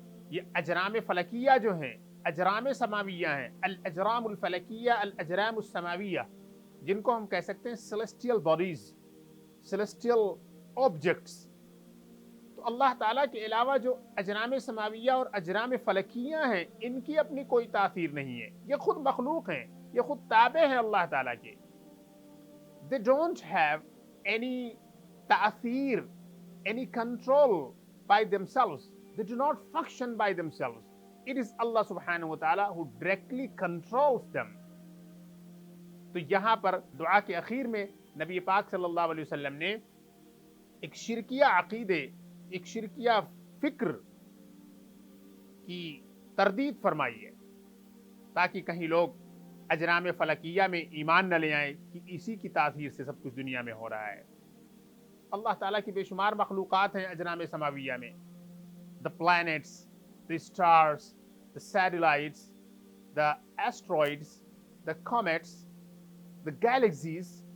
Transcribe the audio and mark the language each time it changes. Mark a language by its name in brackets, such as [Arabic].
[Urdu] یہ اجرام فلکیہ جو ہیں اجرام سماویہ ہیں، الاجرام الفلکیہ الاجرام السماویہ، جن کو ہم کہہ سکتے ہیں سیلسٹیل باڈیز، سیلسٹیل آبجیکٹس۔ تو اللہ تعالیٰ کے علاوہ جو اجرام سماویہ اور اجرام فلکیہ ہیں، ان کی اپنی کوئی تاثیر نہیں ہے، یہ خود مخلوق ہیں، یہ خود تابع ہیں اللہ تعالیٰ کے۔ [English] They don't have any [Urdu] تاثیر، [English] any control by themselves. They do not function by themselves. It is Allah subhanahu wa ta'ala who directly controls them. [Urdu] تو یہاں پر دعا کے اخیر میں نبی پاک صلی اللہ علیہ وسلم نے ایک شرکیہ عقیدے، ایک شرکیہ فکر کی تردید فرمائی ہے، تاکہ کہیں لوگ اجرام فلکیہ میں ایمان نہ لے آئیں کہ اسی کی تاثیر سے سب کچھ دنیا میں ہو رہا ہے۔ اللہ تعالیٰ کی بے شمار مخلوقات ہیں اجرام سماویہ میں، [English] the planets, the stars, the satellites, the asteroids, the comets, the galaxies،